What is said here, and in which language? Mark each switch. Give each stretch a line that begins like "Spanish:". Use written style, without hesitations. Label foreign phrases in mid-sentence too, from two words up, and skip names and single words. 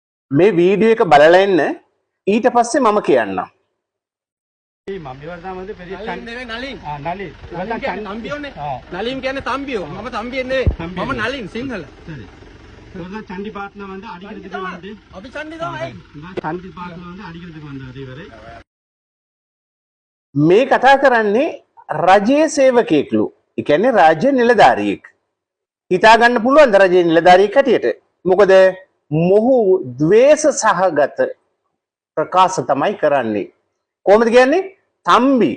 Sinhala: මේ වීඩියෝ එක බලලා එන්න ඊට පස්සේ මම කියන්නම්. නලින් කියන්නේ තම්බියෝ. මම තම්බියෙ නෙවෙයි. මම නලින් සිංහල.
Tamil: சண்டி பாட்டில் வந்து அடிக்கிறதுக்கு வந்து
Sinhala: අපි චණ්ඩි තමයි.
Tamil: சண்டி பாட்டில் வந்து அடிக்கிறதுக்கு வந்து அதேவரை
Sinhala: මේ කතා කරන්නේ රජයේ සේවකයෙක්ලු. ඒ කියන්නේ රාජ්‍ය නිලධාරියෙක්. හිතා ගන්න පුළුවන් ද රජයේ නිලධාරියෙක් හැටියට. මොකද මොහු ද්වේෂ සහගත ප්‍රකාශ තමයි කරන්නේ. කොහොමද කියන්නේ? තම්බි.